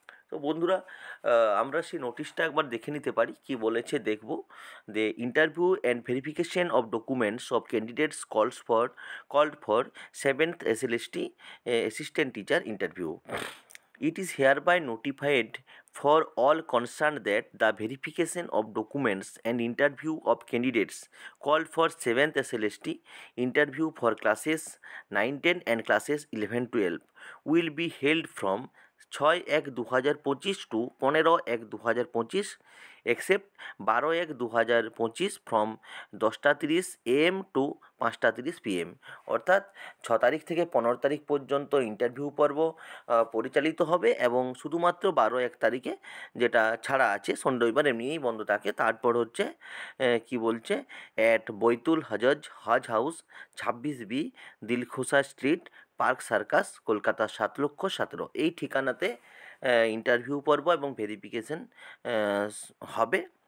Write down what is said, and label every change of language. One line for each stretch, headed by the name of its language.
Bangla: তো বন্ধুরা, আমরা সেই নোটিশটা একবার দেখে নিতে পারি। কি বলেছে দেখব।
English: The interview and verification of documents of candidates called for 7th SLST assistant teacher interview. It is hereby notified for all concerned that the verification of documents and interview of candidates called for 7th SLST interview for classes 9-10 and classes 11-12 will be held from 6/1/2025 to 15/1/2025 except 12/1/2025 from 10:30 AM to 5:30 PM।
Bangla: অর্থাৎ 6 তারিখ থেকে 15 তারিখ পর্যন্ত interview পর্ব পরিচালিত হবে এবং শুধুমাত্র 12-1 তারিখে, যেটা ছাড়া আছে, শনি রবিবার এমনিই বন্ধ থাকে। তারপর হচ্ছে কি বলছে, at Baitul Hodge house 26B Dilkhusha street, park circus, Kolkata 7,17,000 এই ঠিকানাতে ইন্টারভিউ পর্ব এবং ভেরিফিকেশন হবে।